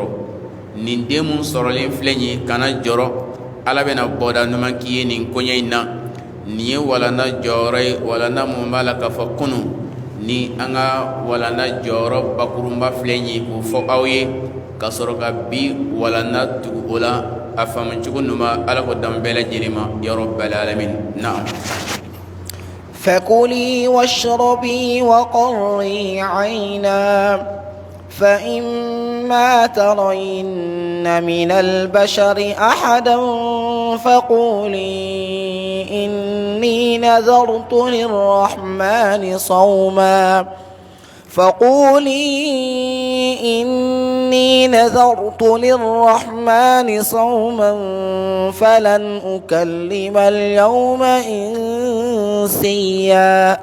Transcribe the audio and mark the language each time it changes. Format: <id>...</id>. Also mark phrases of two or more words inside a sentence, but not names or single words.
<bm>nin den mun sɔrɔlen filɛ nin ye kana jɔrɔ ala bɛna bɔda ɲuman k'i ye nin koɲɛ in na nin ye walanda jɔyɔrɔ ye walanda mun b'a la k'a fɔ kunu ni an ka walanda jɔyɔrɔ bakurunba filɛ nin ye k'o fɔ aw ye ka sɔrɔ ka bi walanda tugu o la a faamu cogo ɲuman ala ko dan bɛɛ lajɛlen ma</bm> <ar>يا رب العالمين</ar> <bm>naam</bm> <ar>فكلي واشربي وقري عينا فإما ترين من البشر أحدا فقولي إني نذرت للرحمن صوما فلن أكلم اليوم إنسيا</ar>